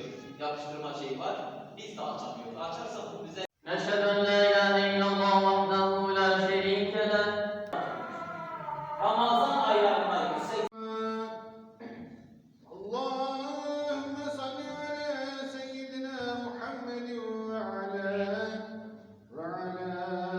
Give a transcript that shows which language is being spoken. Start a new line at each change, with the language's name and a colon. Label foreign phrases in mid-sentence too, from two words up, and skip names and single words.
Turkish: Yapıştırma şeyi var. Biz de açamıyoruz. Açarsa bu bize
Arabic: نشهد أن لا إله إلا الله وحده لا شريك له
Turkish: Ramazan aylarına 180
Arabic: اللهم صل على سيدنا محمد وعلى